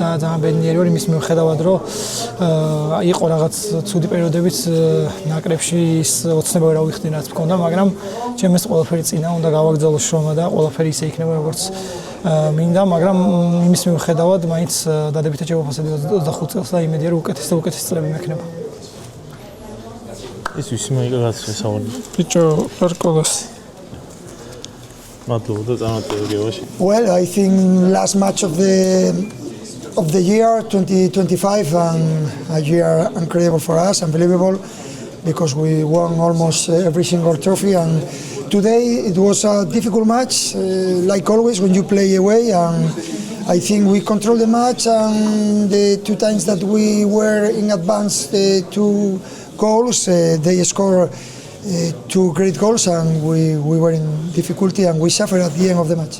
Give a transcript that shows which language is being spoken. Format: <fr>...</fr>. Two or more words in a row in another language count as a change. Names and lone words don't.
<ka>ძალიან ბედნიერი ვარ იმის მიუხედავად რომ იყო რაღაც ცუდი პერიოდებიც ნაკრებში ის ოცნება რა ვიხდი რაც მქონდა, მაგრამ ჩემს ყველაფერი წინა უნდა გავაგრძელო შრომა და ყველაფერი ისე იქნება როგორც მინდა, მაგრამ იმის მიუხედავად მაინც დადებითად შევაფასებდი 25 წელს და იმედია რომ უკეთესი წლები მექნება. ის ვისი მაგალითად ესაუბრე. ბიჭო, პარკოლას. მადლობა და წარმატებებაში.</ka> <en>Well, I think last match of the year 2025 and a year incredible for us, unbelievable because we won almost every single trophy and today it was a difficult match like always when you play away and I think we controlled the match and the two times that we were in advance the two goals they scored two great goals and we were in difficulty and we suffered at the end of the match.</en>